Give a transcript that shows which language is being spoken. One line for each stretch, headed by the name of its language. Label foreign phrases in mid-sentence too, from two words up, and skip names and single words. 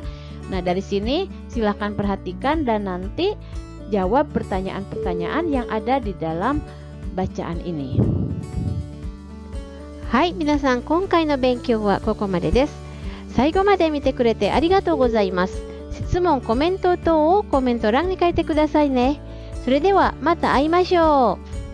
Indonesian: Nah, dari sini silahkan perhatikan dan nanti jawab pertanyaan-pertanyaan yang ada di dalam bacaan ini.
Japanese: Hai, minasan, 今回の勉強はここまでです。最後まで見てくれてありがとうございます。質問、コメント等をコメント欄に書いてくださいね。それではまた会いましょう。